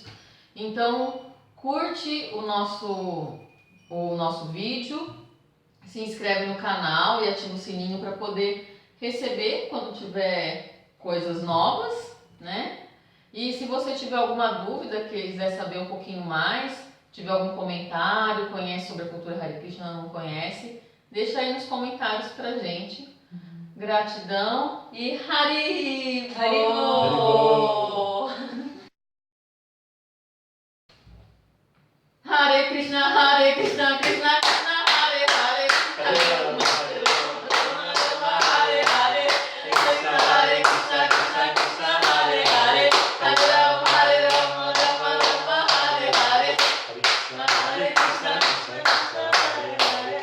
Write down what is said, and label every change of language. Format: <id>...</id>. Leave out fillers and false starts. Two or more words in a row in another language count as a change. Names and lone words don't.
<pt>Então curte o nosso vídeo, se inscreve no canal e ativa o sininho para poder receber quando tiver coisas novas, né? E se você tiver alguma dúvida, quiser saber um pouquinho mais, tiver algum comentário, conhece sobre a cultura Hare Krishna ou não conhece, deixa aí nos comentários pra gente. Gratidão e Hari Bol!</pt> <sa>Hare Krishna, Krishna Krishna, Hare Hare, Hare Rama, Hare Rama, Hare Hare, Hare Krishna, Krishna Krishna, Hare Hare, Hare Rama, Hare Rama, Rama Rama, Hare Hare, Hare Krishna, Krishna Krishna, Hare Hare,</sa>